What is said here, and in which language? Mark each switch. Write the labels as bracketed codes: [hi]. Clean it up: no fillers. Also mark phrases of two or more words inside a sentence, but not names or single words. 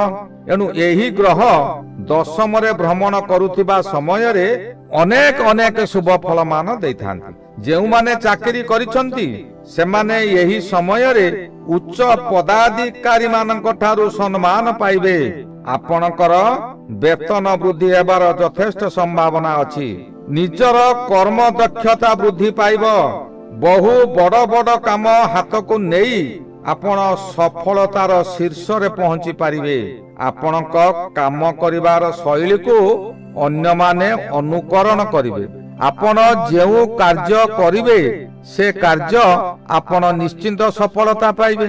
[or] ଏଣୁ ଏହି ଗ୍ରହ ଦଶମ ରେ ଭ୍ରମଣ କରୁଥିବା ସମୟ ରେ ଅନେକ ଅନେକ ଶୁଭ ଫଳ ମାନ ଦେଇଥାନ୍ତି। ଯେଉଁ ମାନେ ଚାକିରି କରିଛନ୍ତି ସେ ମାନେ ଏହି ସମୟ ରେ ଉଚ୍ଚ ପଦାଧିକାରୀ ମାନଙ୍କ ଠାରୁ ସମ୍ମାନ ପାଇବେ। ଆପଣଙ୍କର ବେତନ ବୃଦ୍ଧି ହେବାର ଯଥେଷ୍ଟ ସମ୍ଭାବନା ଅଛି। ନିଜର କର୍ମ ଦକ୍ଷତା ବୃଦ୍ଧି ପାଇବ। ବହୁ ବଡ଼ ବଡ଼ କାମ ହାତ କୁ ନେଇ ଆପଣ ସଫଳତାର ଶୀର୍ଷ ରେ ପହଞ୍ଚି ପାରିବେ। ଆପଣଙ୍କ କାମ କରିବାର ଶୈଳୀ କୁ ଅନ୍ୟ ମାନେ ଅନୁକରଣ କରିବେ। ଆପଣ ଯେଉଁ କାର୍ଯ୍ୟ କରିବେ ସେ କାର୍ଯ୍ୟ ଆପଣ ନିଶ୍ଚିନ୍ତ ସଫଳତା ପାଇବେ।